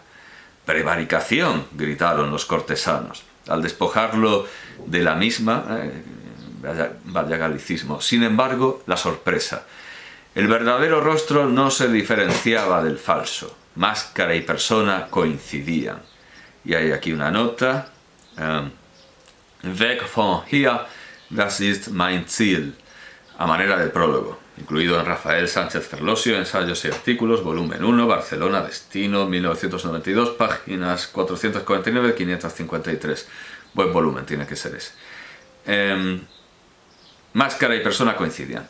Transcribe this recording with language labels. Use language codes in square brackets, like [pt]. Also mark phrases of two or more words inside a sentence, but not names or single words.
[es] «¡Prevaricación!», gritaron los cortesanos, al despojarlo de la misma. Vaya galicismo. Sin embargo, la sorpresa. El verdadero rostro no se diferenciaba del falso. Máscara y persona coincidían. Y hay aquí una nota. [de] «Weg von hier, das ist mein Ziel», [es] a manera de prólogo, incluido en Rafael Sánchez Ferlosio, Ensayos y Artículos, volumen 1, Barcelona, Destino, 1992, páginas 449-553. Buen volumen tiene que ser ese. Máscara y persona coincidían.